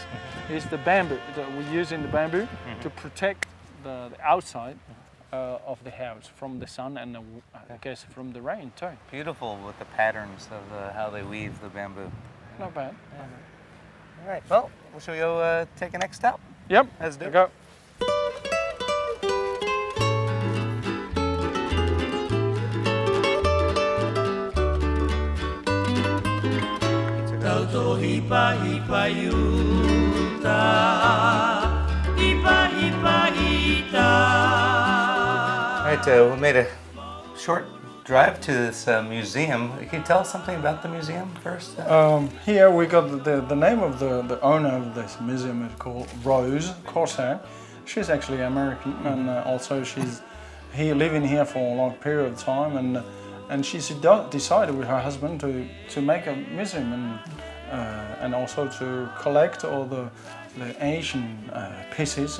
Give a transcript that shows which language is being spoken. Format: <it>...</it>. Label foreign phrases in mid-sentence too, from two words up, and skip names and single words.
<en>Is the bamboo that we use in the bamboo to protect the outside of the house from the sun and I guess from the rain too. Beautiful with the patterns of how they weave the bamboo. not bad. All right. Well, shall we go take a next step? Yep. Let's do it. Go. Tauto hipa hipa yuta, hipa hipa ita. All right. We made a short drive to this museum. Can you tell us something about the museum first? Here we got the name of the owner of this museum is called Rose Corsair. She's actually American, and also she's living here for a long period of time, and she's decided with her husband to make a museum and also to collect all the Asian pieces.</en>